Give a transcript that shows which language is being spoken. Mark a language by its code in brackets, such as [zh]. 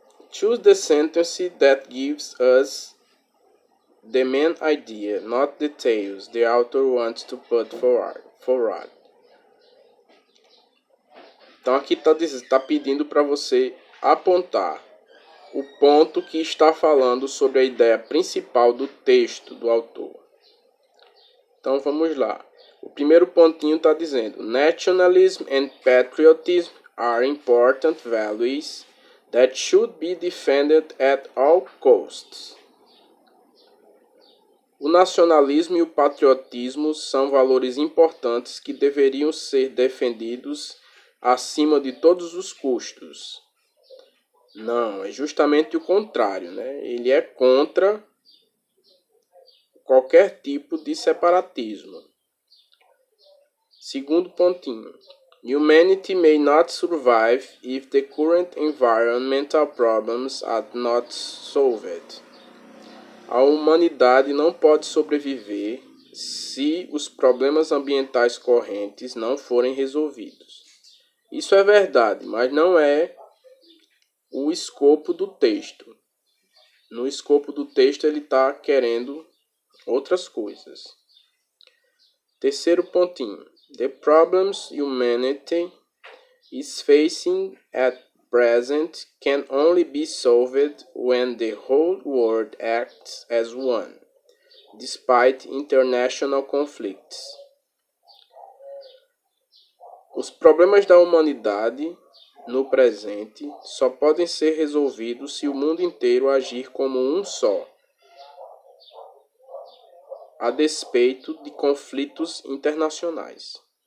[en] Choose the sentence that gives us the main idea, not details the author wants to put forward. [pt] Então aqui está pedindo para você apontar o ponto que está falando sobre a ideia principal do texto do autor. Então vamos lá. O primeiro pontinho está dizendo: [en] Nationalism and patriotism are important values that should be defended at all costs. [pt] O nacionalismo e o patriotismo são valores importantes que deveriam ser defendidos acima de todos os custos. Não, é justamente o contrário, né? Ele é contra qualquer tipo de separatismo. Segundo pontinho. [en] Humanity may not survive if the current environmental problems are not solved. [pt] A humanidade não pode sobreviver se os problemas ambientais correntes não forem resolvidos. Isso é verdade, mas não é o escopo do texto. No escopo do texto ele está querendo outras coisas. Terceiro pontinho. [en] The problems humanity is facing at present can only be solved when the whole world acts as one, despite international conflicts. [pt] Os problemas da humanidade no presente só podem ser resolvidos se o mundo inteiro agir como um só, a despeito de conflitos internacionais.